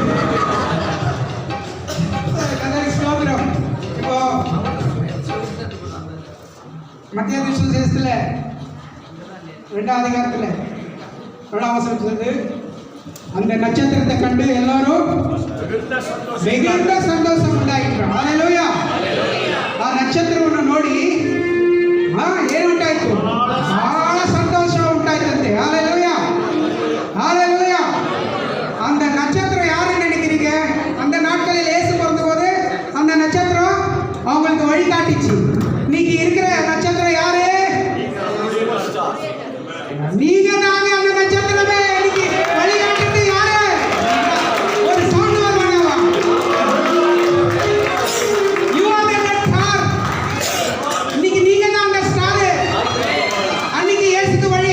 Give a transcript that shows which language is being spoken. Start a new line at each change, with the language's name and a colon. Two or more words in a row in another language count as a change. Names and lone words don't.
Tamil: இப்போ மத்திய சுவிசேஷத்துல 2ஆம் அதிகாரத்துல 1ஆம் வசனத்திலிருந்து அந்த நட்சத்திரத்தை கண்டு எல்லாரும் மிகுந்த சந்தோஷம் ಉಂಟಾಯಿತು. ஹalleluya.
Kannada: ಆ ನಕ್ಷತ್ರವನ್ನು ನೋಡಿ ಏನು ಉಂಟಾಯಿತು? ಬಹಳ ಸಂತೋಷ ಉಂಟಾಯಿತಂತೆ.
Tamil: ஹalleluya ஹalleluya. அந்த நட்சத்திரம் யாரு நினைக்கிறீங்க? அந்த நாட்களில் இயேசு பிறந்தபோது அந்த நட்சத்திரம் அவங்களுக்கு வழி காட்டிச்சு. இன்னைக்கு இருக்கிற நட்சத்திரம் யாரு? நீங்க தாங்க அந்த நட்சத்திரமே. இன்னைக்கு வழி காட்டுறது யாரு? ஒரு சவுண்ட் வருவானவா?
English: You are the star.
Tamil: இன்னைக்கு நீங்க தான் அந்த ஸ்டார். அன்னைக்கு இயேசுக்கு